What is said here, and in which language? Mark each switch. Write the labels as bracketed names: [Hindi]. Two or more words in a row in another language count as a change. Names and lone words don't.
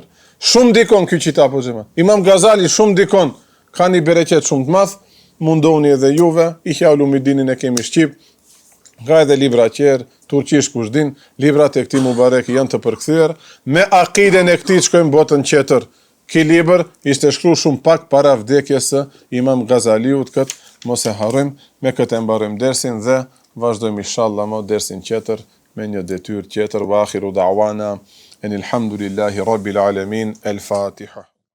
[Albanian] Shumë dikon ky qita po xhema. Imam Gazali shumë dikon, ka një bereqet shumë të madh, mundoni edhe juve, Ihya Ulumuddinin e kemi shqip, ka edhe libra tjerë, turqisht kush din, librat e këtij Mubarek janë të përkthyer, me akiden e këtij shkojmë botën tjetër. Ky libër ishte shkruar shumë pak para vdekjes së Imam Gazaliut, këtë mos e harrojmë, me këtë e mbarojmë dersin dhe vazhdojmë inshallah më dersin tjetër me një detyrë tjetër. [Arabic] وآخر دعوانا أن الحمد لله رب العالمين. [Albanian] El Fatiha.